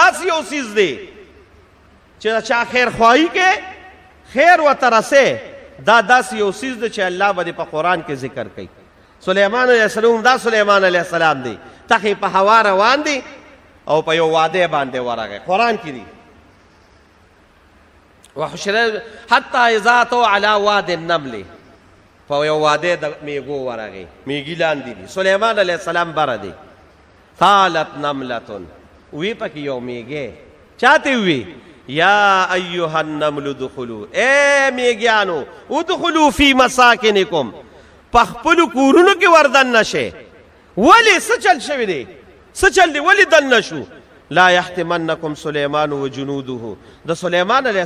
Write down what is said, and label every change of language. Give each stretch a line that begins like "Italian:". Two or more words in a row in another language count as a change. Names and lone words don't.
Pashto: خیرخواهي داسې یو څیز دی چې د چا خیر خواهي کې خیر ورته رسې دا داسې یو څیز دی چې الله به دې په قرآن کې ذکر کوي. سلیمان
Arabic: علیه السلام
Pashto: دا سلیمان
Arabic: علیه السلام
Pashto: دی تخې په هوا روان دی او په یو واده باندې ورغی قرآن کې دی
Arabic: وحشر حتی اذا اتوا علی واد النمل
Pashto: په یو واده د میږو ورغی میږي لاندې دي سلیمان
Arabic: علیه السلام
Pashto: بره دی
Arabic: قالت نملة
Pashto: وی پکې یو میږی چاته وی
Arabic: یا ایها النمل ادخلوا
Pashto: اے میږیانو
Arabic: ادخلوا فی مساکنکم
Pashto: په خپلو کورونو کې وردن نشئ ولې څه چل شوی دی څه چل دی ولې دن نشو
Arabic: لا یحتمنکم سلیمان و جنوده
Pashto: د سلیمان علیه